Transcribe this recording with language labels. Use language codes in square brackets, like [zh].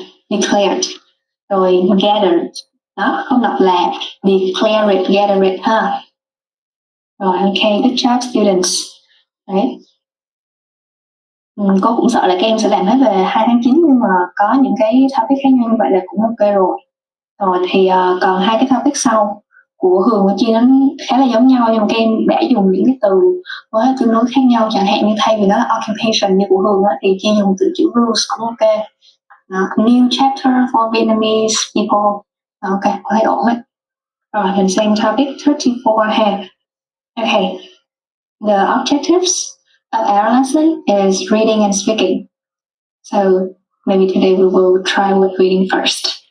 [vi] Declared rồi gathered đó, không đọc là declared gathered ha. [en] Rồi, ok, good job students. [vi] Đấy. Cô cũng sợ là các em sẽ làm hết về 2 tháng 9 nhưng mà có những cái topic khác nhau như vậy là cũng ok rồi. Rồi thì còn 2 cái topic sau của Hường và Chi nó khá là giống nhau nhưng mà các em đã dùng những cái từ với tương đối khác nhau, chẳng hạn như thay vì nó là occupation như của Hường á, thì Chi dùng từ chữ rules cũng ok. [en] New chapter for Vietnamese people. Ok, [vi] có thấy ổn đấy. Rồi mình sang topic 34 ha. Okay. [en] The objectives of our lesson is reading and speaking. So maybe today we will try with reading first.